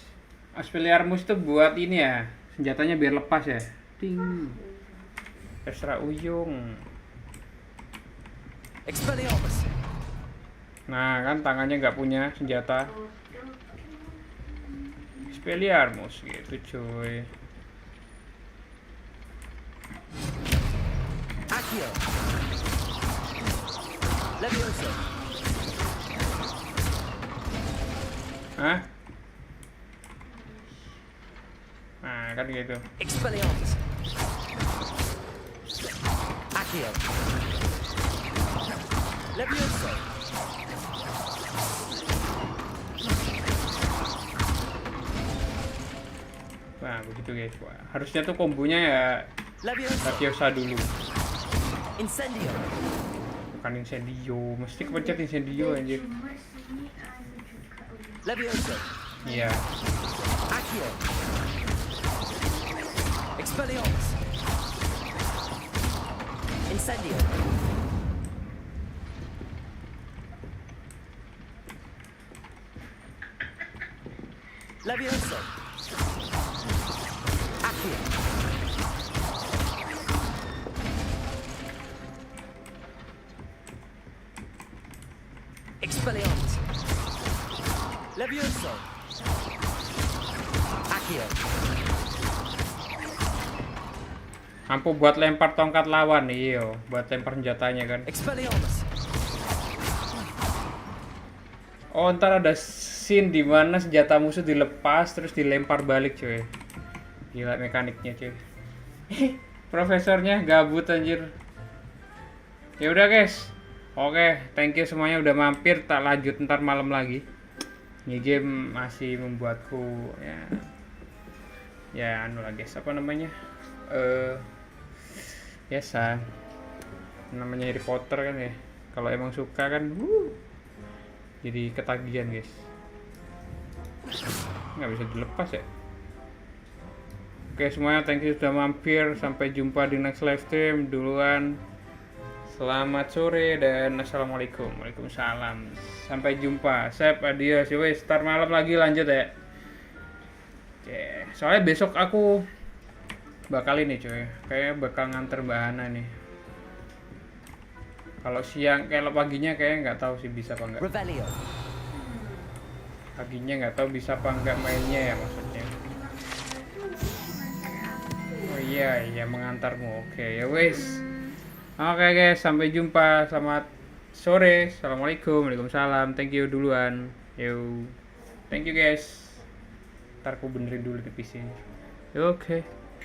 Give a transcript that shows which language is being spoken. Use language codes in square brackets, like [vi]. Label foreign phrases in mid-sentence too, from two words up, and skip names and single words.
[id] Expelliarmus tuh buat ini ya, senjatanya biar lepas ya. Ting. Terserah Uyung. Expelliarmus. Nah, kan tangannya nggak punya senjata. Expelliarmus gitu cuy. Accio. Levioso. Hah? Nah, kan gitu. Expelliarmus. Accio. Levioso. Nah, begitu guys. Wah, harusnya tuh kombonya ya Leviosa dulu. Incendio. Bukan Incendio, mesti kepencet Incendio anjir. Levioso. Iya. Accio. Expelliarmus. Incendio. Levioso. Accio. Expelliarmus. Levioso. Accio. Ampuh buat lempar tongkat lawan, iyo, buat lempar senjatanya kan. Expelliarmus. Oh, ntar ada scene di mana senjata musuh dilepas terus dilempar balik cuy. Gila mekaniknya cuy. Profesornya gabut anjir. Ya udah guys. Oke, [en] thank you [id] semuanya udah mampir. Tak lanjut ntar malam lagi. Ini game masih membuatku ya anu lah guys, apa namanya? Biasa. Namanya Harry Potter kan ya. Kalau emang suka kan jadi ketagihan guys. Nggak bisa dilepas ya. Oke semuanya, [en] thank you [id] sudah mampir. Sampai jumpa di [en] next live stream. [id] Duluan selamat sore dan assalamualaikum. Waalaikumsalam. Sampai jumpa. Sep, adios. Wes, start malam lagi lanjut ya. Oke, soalnya besok aku bakal ini cuy, kayak bakal nganter Mbak Hana nih. Kalau siang, kalau paginya kayak nggak tahu sih bisa apa enggak. Paginya nggak tahu bisa apa enggak mainnya ya maksudnya. Oh iya mengantarmu. Oke ya wes. Oke guys, sampai jumpa. Selamat sore. Assalamualaikum. Waalaikumsalam. [en] Thank you duluan. Yo. Thank you guys. [id] Ntar aku benerin dulu di PC. Oke.